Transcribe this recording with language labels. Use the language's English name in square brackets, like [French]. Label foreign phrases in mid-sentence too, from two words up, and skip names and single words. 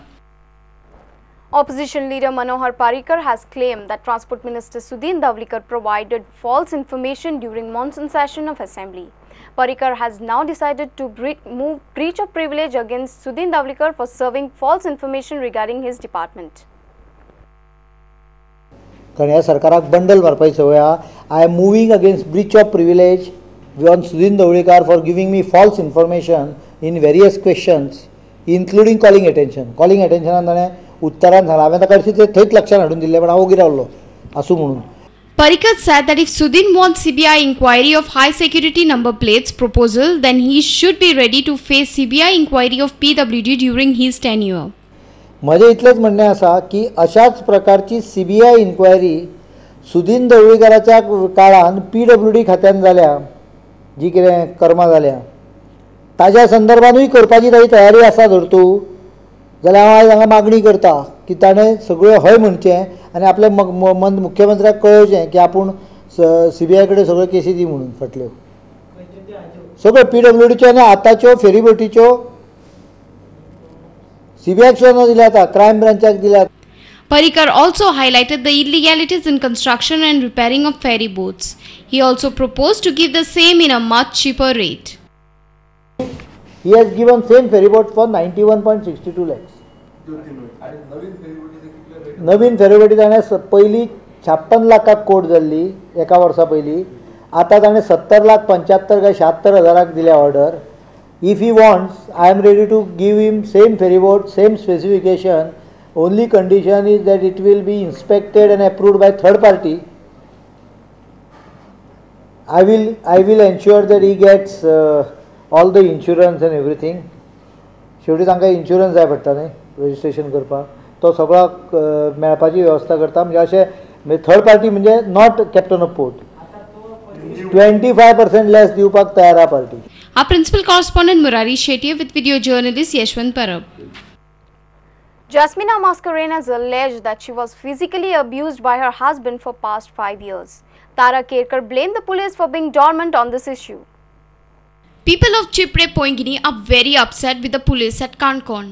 [English] Opposition leader Manohar Parrikar has claimed that Transport Minister Sudhin Dhawlikar provided false information during monsoon session of Assembly. Parrikar has now decided to move breach of privilege against Sudhin Dhawlikar for serving false information regarding his department. [Konkani] कारण सरकाराक बंडल मारपाची सवय [English] I am moving against breach of privilege on Sudhin Dhawlikar for giving me false information in various questions, including calling attention. Calling attention [Konkani] ताणें उत्तरान सांगलें हांवें ताका हरशीं थंयच लक्षांत हाडून दिल्लें पण हांव ओगी रावलो आसूं म्हणून. [English] Parrikar said that if Sudhin wants CBI inquiry of high security number plates proposal, then he should be ready to face CBI inquiry of PWD during his tenure. [Konkani] म्हजें इतलेंच म्हणणें आसा की अशाच प्रकारची CBI इन्क्वायरी सुदीन ढवळीकाराच्या काळान PWD खात्यान जाल्या, जी कितें कर्मां जाल्या ताज्या संदर्भानूय करपाची ताची तयारी आसा जर तूं, जाल्यार हांव आयज हांगा मागणी करता की ताणें सगळें हय म्हणचें आनी आपल्या मुख्यमंत्र्याक कळोवचें की आपूण CBI कडेन सगळ्यो केसी दी म्हणून फाटल्यो सगळ्यो PWDच्यो आनी आतांच्यो फेरीबोटीच्यो CBIक सुद्दां दिल्या आतां, क्रायम ब्रांचाक दिल्या. [English] Parrikar also highlighted the illegalities in construction and repairing of ferry boats. He also proposed to give the same in a much cheaper rate. He has given same ferry boat for 91.62 lakhs. [Konkani] नवीन फेरीबोटी ताणें पयलीं 56 लाखाक कोट जाल्ली एका वर्सा पयलीं, आतां ताणें 70 लाख 75 काय 76 हजाराक दिल्या ऑर्डर. [English] If he wants, I am ready to give him same ferry boat, same specification. Only condition is that it will be inspected and approved by third party. I will ensure that he gets all the insurance and everything. [Konkani] शेवटी तांकां इन्शुरन्स जाय पडटा न्ही रजिस्ट्रेशन करपाक, तो सगळो मेळपाची वेवस्था करता. म्हणजे अशें [English] third party [Konkani] म्हणजे [English] not Captain of Port, [Konkani] 25% लेस दिवपाक तयार आहा पार्टी. [English] Our principal correspondent Murari Shetty with video journalist Yashwant Parab. Jasmina Mascarenhas alleged that she was physically abused by her husband for past 5 years. Tara Kerkar blamed the police for being dormant on this issue. People of Chipre Poingini are very upset with the police at Kankon.